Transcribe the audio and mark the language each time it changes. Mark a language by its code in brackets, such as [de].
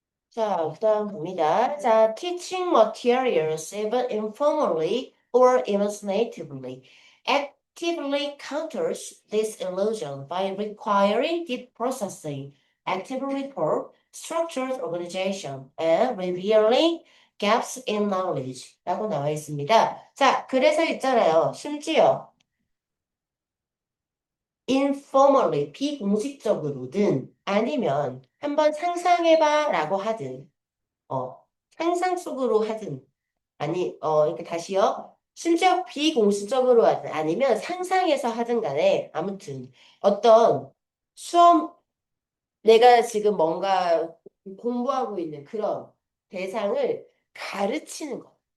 [ko] 자, 그 다음 봅니다. 자, [en] teaching materials, even informally, or imaginatively. Actively counters this illusion by requiring deep processing, active report, structured organization, and revealing gaps in knowledge [ko] 라고 나와 있습니다. 자, 그래서 있잖아요. 심지어 informally, 비공식적으로든 아니면 한번 상상해봐 라고 하든 상상 속으로 하든 이렇게 다시요. 심지어 비공식적으로 하든 아니면 상상해서 하든 간에 아무튼 어떤 수업 내가 지금 뭔가 공부하고 있는 그런 대상을 가르치는 것.